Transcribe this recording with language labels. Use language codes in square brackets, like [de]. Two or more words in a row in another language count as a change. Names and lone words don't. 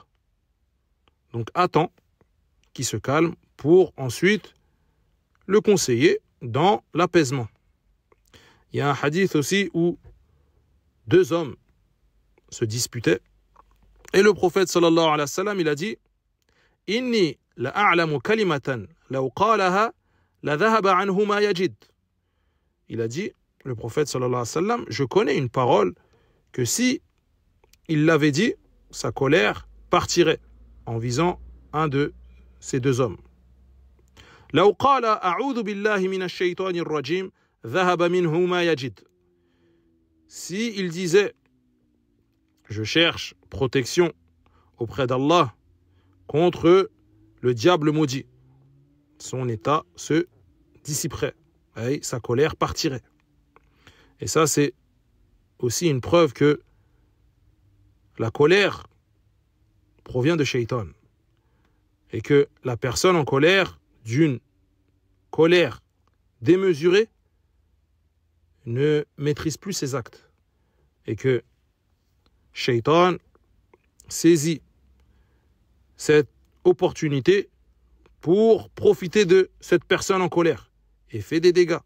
[fr] Donc attends qu'il se calme pour ensuite le conseiller dans l'apaisement. Il y a un hadith aussi où deux hommes se disputaient et le prophète [ar] صلى الله عليه وسلم, [fr] il a dit « [ar] إني لأعلم كلمة لو قالها لذهب عنه ما يجد [fr] » Il a dit, le prophète [ar] صلى الله عليه وسلم, [fr] je connais une parole que si il l'avait dit, sa colère partirait en visant un de ces deux hommes. [ar] لو قال أعوذ بالله من الشيطان الرجيم ذهب منه ما يجد. [fr] Si il disait je cherche protection auprès d'Allah contre le diable maudit, son état se dissiperait et sa colère partirait. Et ça, c'est aussi une preuve que la colère provient de Shaitan et que la personne en colère, d'une colère démesurée, ne maîtrise plus ses actes et que Shaitan saisit cette opportunité pour profiter de cette personne en colère et fait des dégâts.